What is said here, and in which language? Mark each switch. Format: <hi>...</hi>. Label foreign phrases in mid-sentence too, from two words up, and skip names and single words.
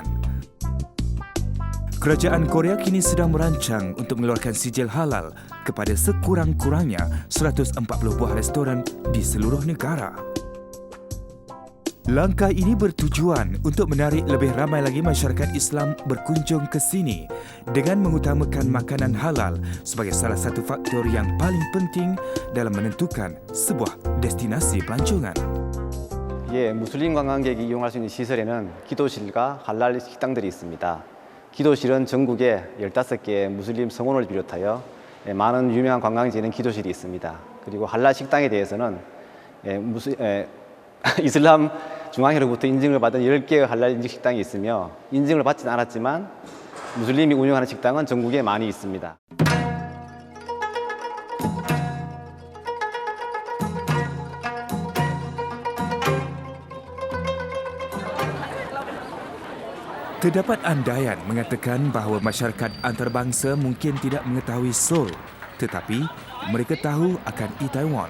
<ms>Kerajaan Korea kini sedang merancang untuk mengeluarkan sijil halal kepada sekurang-kurangnya 140 buah restoran di seluruh negara. Langkah ini bertujuan untuk menarik lebih ramai lagi masyarakat Islam berkunjung ke sini dengan mengutamakan makanan halal sebagai salah satu faktor yang paling penting dalam menentukan sebuah destinasi pelancongan.</ms> <ko>예, 무슬림 관광객이 이용할 수 있는 시설에는 기도실과 할랄 식당들이 있습니다. 기도실은 전국에 15개의 무슬림 성원을 비롯하여 많은 유명한 관광지에는 기도실이 있습니다. 그리고 할랄 식당에 대해서는 이슬람 중앙회로부터 인증을 받은 10개의 할랄 인증 식당이 있으며 인증을 받지는 않았지만 무슬림이 운영하는 식당은 전국에 많이 있습니다.</ko> <ms>Terdapat andaian mengatakan bahawa masyarakat antarabangsa mungkin tidak mengetahui Seoul, tetapi mereka tahu akan Itaewon.</ms>